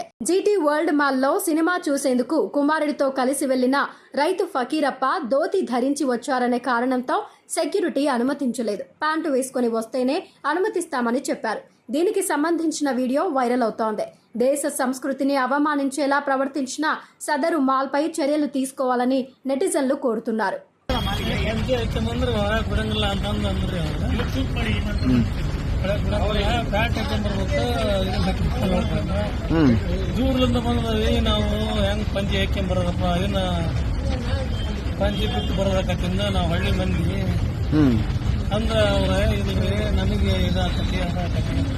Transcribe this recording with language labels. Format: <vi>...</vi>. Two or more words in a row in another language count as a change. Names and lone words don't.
<te>జీటీ వరల్డ్ మాల్లో సినిమా చూసేందుకు కుమారుడితో కలిసి వెళ్లిన రైతు ఫకీరప్ప ధోతి ధరించి వచ్చారనే కారణంతో సెక్యూరిటీ అనుమతించలేదు. ప్యాంటు వేసుకుని వస్తేనే అనుమతిస్తామని చెప్పారు. దీనికి సంబంధించిన వీడియో వైరల్ అవుతోంది. దేశ సంస్కృతిని అవమానించేలా ప్రవర్తించిన సదరు మాల్పై చర్యలు తీసుకోవాలని నెటిజన్లు కోరుతున్నారు.</te> <kn>ದೂರದಿಂದ ಬಂದವಿ ನಾವು ಹೆಂಗ್ ಪಂಚಿ ಹಾಕ್ಕೊಂಡ್ ಬರೋದಪ್ಪ ಅದನ್ನ ಪಂಚಿ ಬಿಟ್ಟು ಬರೋದಕ್ಕಿಂತ ನಾವು ಹಳ್ಳಿ ಮಂದಿ ಅಂದ್ರೆ ಅವ್ರ ಇದ್ರಿ ನಮಗೆ ಇದಾಕತಿ ಅದಾಕತಿ.</kn>